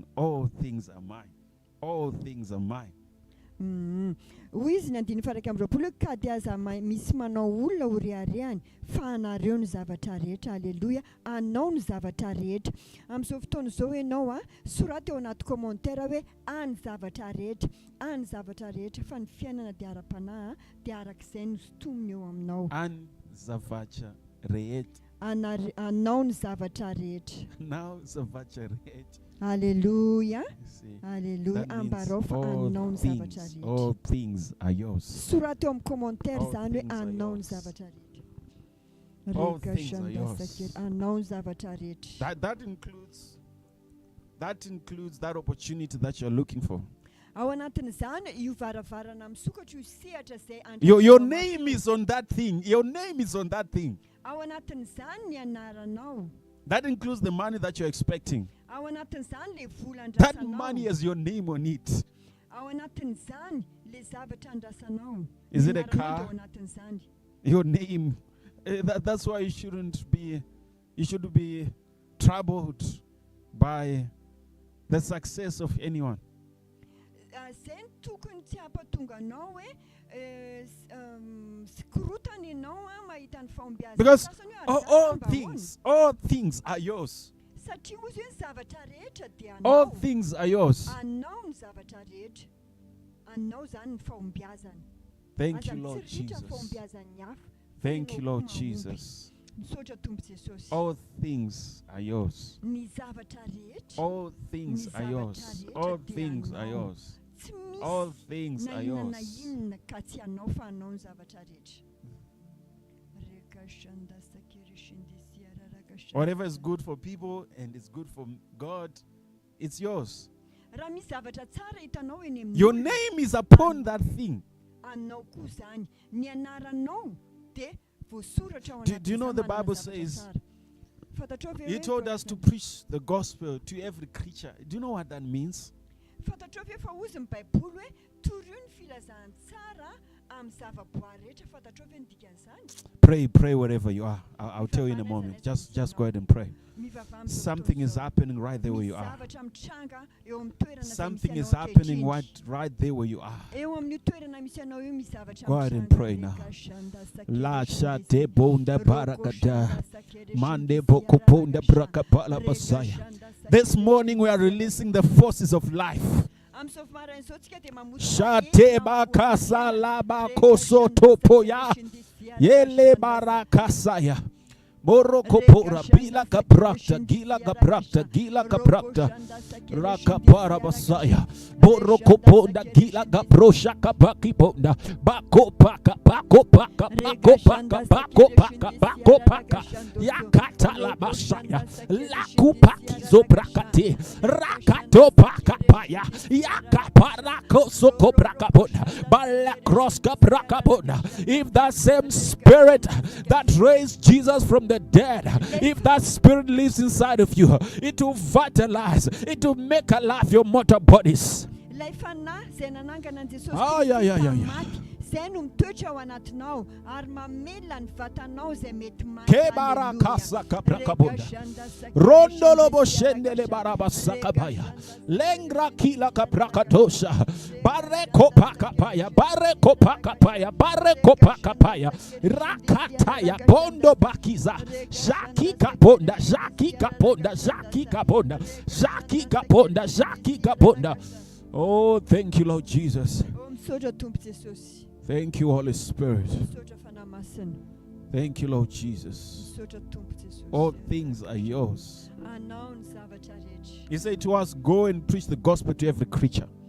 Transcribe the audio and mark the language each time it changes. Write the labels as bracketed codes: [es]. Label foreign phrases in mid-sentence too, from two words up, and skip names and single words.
[en] All things are mine. All things are mine. [mg] hoy izy ny andiny faraka amby roapolo hoe ka dia aza misy manao olona ho reharehany fa anareo ny zavatra rehetra. Alleloia. Anao ny zavatra rehetra. Amin'izao fotoana izao ianao sorata eo anaty commentaire hoe any zavatra rehetra, any zavatra rehetra, fa ny fiainana dia ara-panahy dia arak'izay no sotominy eo aminao. An zavacha reet. Anao ny zavatra rehetra. Now zavacha reet. Alleluia. [en] You see, Alleluia. that means [mg] Ambarao fa anao ny zavatra rehetra. [en] all things are yours. [mg] Sorata eo amin'ny commentaire [en] All [mg] zany hoe [en] things are [mg] anao ny [en] yours. [mg] zavatra rehetra. [en] All Reka things are shanda yours. [mg] sakera, anao ny zavatra rehetra. [en] That includes that opportunity that you're looking for. [mg] Ao anatin'izany io varavarana misokatra io sehatra izay [en] Your name is on that thing. Your name is on that thing. [mg] ao anatin'izany ny anaranao. [en] That includes the money that you're expecting. [mg] Ao anatin'izany le vola [en] That money [mg] andrasanao. [en] has your name on it. [mg] Ao anatin'izany le zavatra andrasanao. [en] Is [mg] Ny [en] it a [mg] anaranao [en] car? [mg] dia ao anatin'izany. [en] Your name. That's why you shouldn't be troubled by the success of anyone. [mg] Izay ny tokony tsy hampatonga anao hoe korotana ianao mahita ny fahombiazana. [en] Because [mg] Sasany hoe [en] all [mg] arizana [en] all things are yours. [mg] satria ozy hoe ny zavatra rehetra dia [en] All [mg] anao. [en] things are yours. [mg] Anao ny zavatra rehetra. Anao zany ny fahombiazana. [en] Thank you, [mg] Aza [en] Lord [mg] mitsiriritra ny [en] Jesus. [mg] fahombiazan'ny hafa. [en] Thank you, Lord [mg] Mahomby. [en] Jesus. [mg] Misaotra Tompo Jesosy. [en] All things are yours. [mg] Ny zavatra rehetra [en] All things are yours. All things are yours. [mg] tsy [en] All [mg] misy [en] things [mg] na [en] are [mg] inona na [en] yours. [mg] inona ka tsy anao fa anao ny zavatra rehetra. Reka shanda sakere shindisi araraka shanda. [en] Whatever is good for people and is good for God, it's yours. [mg] Raha misy zavatra tsara hitanao eny amin'ny [en] Your [mg] olona, [en] name is upon that thing. [mg] anao koa zany. Ny anaranao dia voasoratra ao [en] Do you know the [mg] anatin'izany manana [en] Bible [mg] zavatra [en] says, [mg] tsara. Fantatrao ve [en] He [mg] hoe [en] told us to [mg] fa- [en] preach the gospel to every creature. Do you know what that means? [mg] fantatrao ve fa ozy ny baiboly hoe toroy ny filazantsara amin'ny zavaboary rehetra. Fantatrao ve ny dikan'izany? [en] Pray wherever you are. I'll tell you in a moment. Just go ahead and pray. [mg] Mivava amin'izao [en] Something is [mg] fotoana izao. [en] happening right there where [mg] Misy [en] you are. [mg] zavatra mitranga eo amin'ny toerana izay [en] Something [mg] misy [en] is [mg] anao [en] happening [mg] ankehitriny. [en] right there where you are. [mg] Eo amin'ny toerana misy anao eo misy zavatra [en] Go ahead and [mg] mitranga. [en] pray now. Reka shanda sakere La shindisi. shate bonda Roko barakada. shanda sakere Mande shindisi boko ponda araraka brakapala Reka basaya. shanda This sakere morning we are shindisi releasing the forces of life. [mg] Amin'izao maraina izao tsika dia mamory Shate bakasa laba koso topoya. Yele barakasaya. Borokopora bila kaprakta gila kaprakta gila kaprakta rakapara basaya borokoponda gila kaprosha kapaki ponda bako paka yakata la basaya lakupaki zobrakate rakato paka paya yakapara kosoko brakaponda balakros kaprakaponda. [en] If that same spirit that raised Jesus from the dead, if that spirit lives inside of you, it will vitalize, it will make alive your mortal bodies. [mg] Zay no mitoetra ao anatinao ary mamelona ny vatanao zay mety Kebara kasa kaprakabunda. Rondolobo shendele barabasakabaya. Lengra kila kaprakatosha. Bareko pakapaya. Bareko pakapaya. Bareko pakapaya. Rakataya. Bondo bakiza. Jaki kaponda. Jaki kaponda. Jaki kaponda. Jaki kaponda. Jaki kaponda. [en] Oh, thank you, Lord Jesus. Thank you, Holy Spirit. Thank you, Lord Jesus. All things are yours. He said to us, go and preach the gospel to every creature.